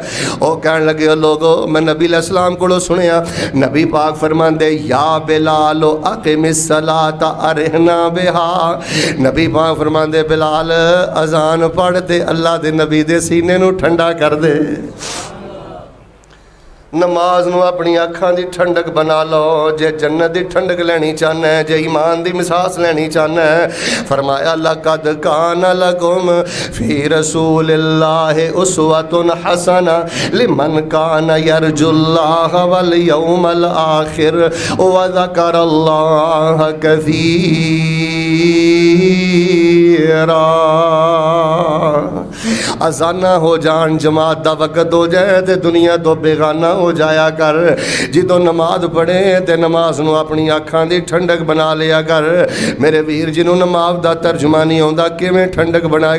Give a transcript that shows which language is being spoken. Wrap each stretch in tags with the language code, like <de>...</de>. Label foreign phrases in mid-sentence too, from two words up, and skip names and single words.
<pa>وہ کہن لگے لوکو میں نبی علیہ السلام کولوں سنیا، نبی پاک فرماندے</pa> <ar>يا بلال أقم الصلاة أرحنا بها,</ar> <pa>نبی پاک فرماندے بلال اذان پڑھدے اللہ دے نبی دے سینے نوں ٹھنڈا کر دے. نماز نوں اپنی اکھاں دی ٹھنڈک بنا لو، جے جنت دی ٹھنڈک لینی چاہنا ہے، جے ایمان دی مٹھاس لینی چاہنا ہے، فرمایا</pa> <ar>لقد كان لكم في رسول الله أسوة حسنة لمن كان يرجو الله واليوم الآخر وذكر الله كثيرا.</ar> <pa>اذاناں ہو جان، جماعت دا وقت ہو جائے تو دنیا توں بیگانہ ہو جایا کر. جدوں نماز پڑھے تو نماز نوں اپنی اکھاں دی ٹھنڈک بنا لیا کر. میرے ویر جنہوں نماز دا ترجمہ نہیں آؤندا کویں ٹھنڈک بنائے گا.</pa>